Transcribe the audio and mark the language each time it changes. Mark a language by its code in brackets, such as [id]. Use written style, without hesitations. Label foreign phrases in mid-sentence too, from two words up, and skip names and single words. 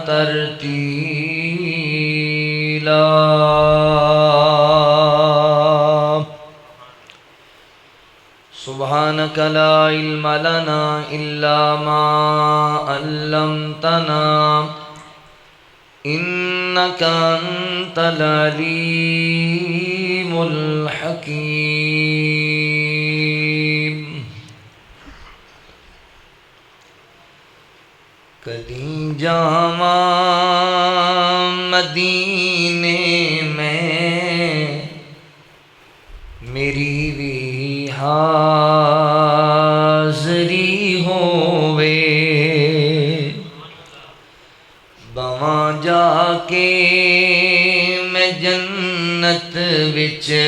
[ar] ترتیلا سبحانک لا علم لنا الا ما علمتنا انک انت العلیم الحکیم [pa] کدی جاواں مدینے میں میری بھی حاضری ہووے بواں جا کے میں جنت وچ